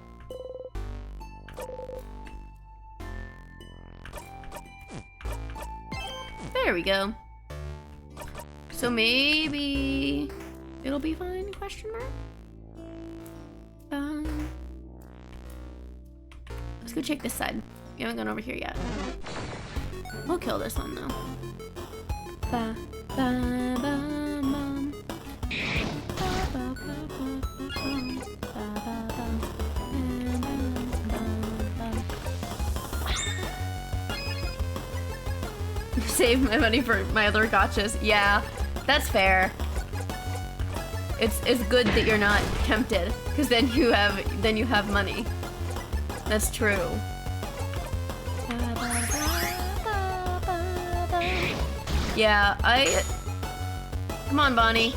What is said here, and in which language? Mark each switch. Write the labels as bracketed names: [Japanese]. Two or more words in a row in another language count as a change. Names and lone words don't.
[English] There we go. So maybe it'll be fine, question mark? Let's go check this side. We haven't gone over here yet. We'll kill this one though. Ba, ba, ba, bum. Ba, ba, ba, ba, bum. Ba, ba, ba, ba. Save my money for my other gachas. Yeah, that's fair. It's good that you're not tempted, because then you have money. That's true. Yeah, come on, Bonnie.